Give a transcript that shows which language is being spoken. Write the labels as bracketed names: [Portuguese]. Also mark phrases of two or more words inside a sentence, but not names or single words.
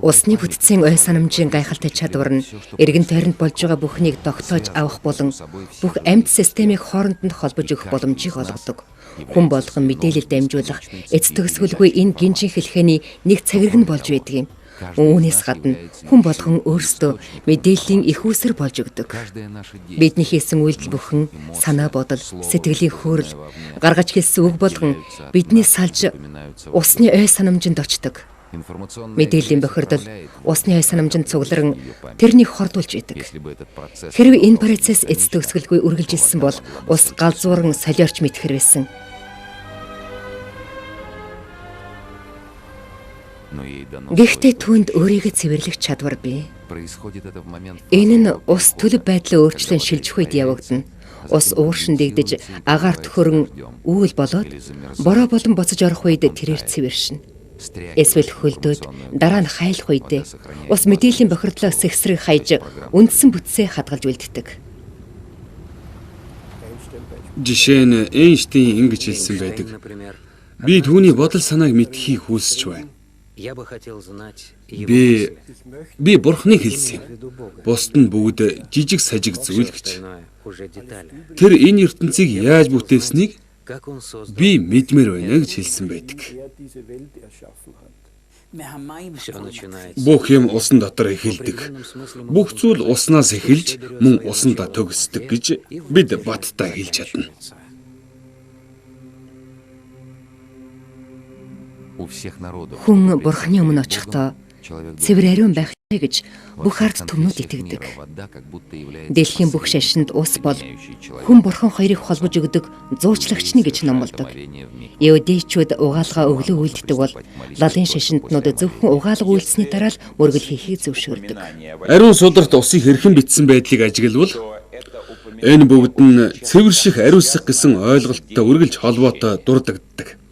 [Mongolian] Усны бүтцийн ой санамжийн гайхалтай чадвар нь эргэн тойронд болж байгаа бүхнийг тогтоож авах болон бүх амьд системийг хооронд нь холбож өгөх боломжийг олгодог. Хүн болгон мэдээлэл дамжуулах эц төгсгөлгүй энэ гинжин хэлхээний нэг цагираг нь болж байдаг юм. Үүнээс гадна хүн болгон өөрсдөө мэдээллийн их үүсэр болж өгдөг. [Russian] каждое наше [Mongolian] Бидний хийсэн үйлдэл бүхэн санаа бодол, сэтгэлийн хөөрөл, гаргаж хэлсэн үг болгон бидний салж усны ой санамжинд очдог. информационное Мэдээллийн бохирдол усны ой санамжинд цугларан тэрнийг хордуулж идэг. [Russian] если бы этот процесс [Mongolian] Хэрвээ энэ процесс эц төгсгөлгүй үргэлжилсэн бол ус галзууран солиорч мэдхэр байсан. [Russian] но ей дано [Mongolian] Гэхдээ түүнд өөрийгөө цэвэрлэх чадвар бий. [Russian] происходит это в момент [Mongolian] Энэ нь ус төлөв байдлаа өөрчлөн шилжих үед явагдана. Ус ууршин дэгдэж агаар төхөрөн үүл болоод бороо болон боцож орох үед тэрээр цэвэршин. Эсвэл хөлдөөд дараа нь хайлах үед ус мэдээллийн бохирдлоо сэгсрэг хайж үндсэн бүтцээ хадгалж үлддэг. Жишээ нь Эйнштейн ингэж хэлсэн байдаг. Например, Би түүний бодол санааг мэдхийг хүсэж байна. [Russian] я бы хотел знать его [Mongolian] Би бурхныг хэлсэн юм. Бусд нь бүгд жижиг сажиг зүйл гэж. [Russian] остальное уже детали. [Mongolian] Тэр энэ ертөнцийг яаж бүтээснийг [Russian] Как он создал [Mongolian] би мэдмээр байна гэж хэлсэн байдаг. [Russian] все начинается. [Mongolian] Бүх юм усан дотор эхэлдэг. Бүх зүйл уснаас эхэлж мөн усандаа төгсдөг гэж бид баттай хэлж чадна. [Russian] у всех народов [Mongolian] Хүн бурхны өмнө очихдоо человек цэвэр ариун байх гэж бүх ард түмнүүд итгэдэг. [Russian] вода как будто является [Mongolian] Дэлхийн бүх шашинд ус бол хүн бурхан хоёрыг холбож өгдөг зуучлагчны гэж номлодог. [Russian] творение в миг. [Mongolian] Евдейчүүд угаалгаа өглөө үйлддэг бол лалын шашинднууд зөвхөн угаалга үйлсний дараа л мөргөл хийхийг зөвшөөрдөг. Ариун сударт усыг хэрхэн битсэн байдлыг ажиглавал энэ бүгд нь цэвэр шиг ариусгах гэсэн ойлголттой үргэлж холбоотой дурддагддаг.